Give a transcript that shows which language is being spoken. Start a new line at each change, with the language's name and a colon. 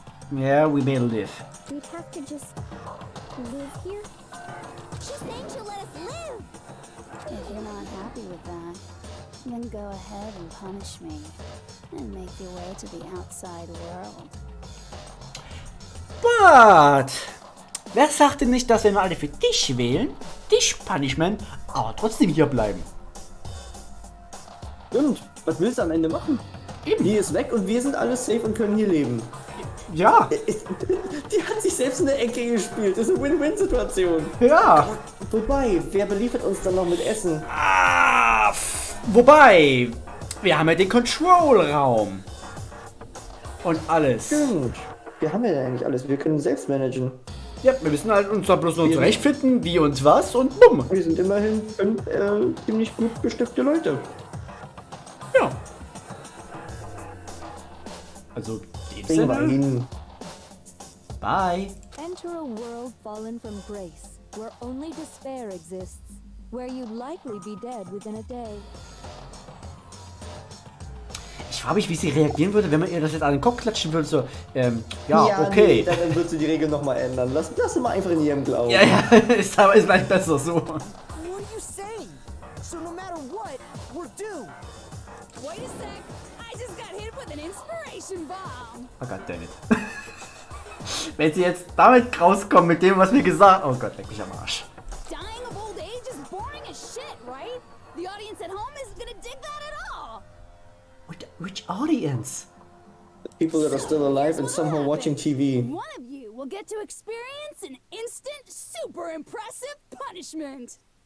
English: Yeah, we may live. We'd have to just live here? She's saying she'll let us live. If you're not happy with that, then go ahead and punish me and make your way to the outside world. But...
German: Wer sagte nicht, dass wenn wir alle für dich wählen, dich Punishment, aber trotzdem hier bleiben? Und was willst du am Ende machen? Eben. Die ist weg und wir sind alle safe und können hier leben. Ja. Die hat sich selbst in der Ecke gespielt. Das ist eine Win-Win-Situation. Ja. Wobei, wer beliefert uns dann noch mit Essen? Ah, wobei, wir haben ja den Control-Raum. Und alles. Stimmt. Wir haben ja eigentlich alles. Wir können selbst managen. Ja, wir müssen halt uns da bloß noch zurechtfinden, wie uns was und bumm. Wir sind immerhin ziemlich gut bestückte Leute. Ja. Also, in dem Kriegen wir Sinne. hin.
English: Bye. Enter a world fallen from grace, where only despair exists, where you'd likely be dead within a day.
German: Ich frage mich, wie sie reagieren würde, wenn man ihr das jetzt an den Kopf klatschen würde. So, ja, okay. Nee, dann wird sie die Regel nochmal ändern. Lass sie mal einfach in ihrem Glauben. Ja, ist aber ist vielleicht besser so.
English: What are you saying? So no matter what, we're doomed. Wait a sec. I just got hit with an inspiration bomb.
German: Oh Gott,
English: damn it.
German: Wenn sie jetzt damit rauskommen mit dem, was wir gesagt haben. Oh Gott, leck mich am Arsch.
English: Dying of old age is boring as shit, right? The audience at home isn't gonna dig that at all. Which audience? People that are still alive and somehow watching TV. One of you will get to experience an instant, super impressive punishment.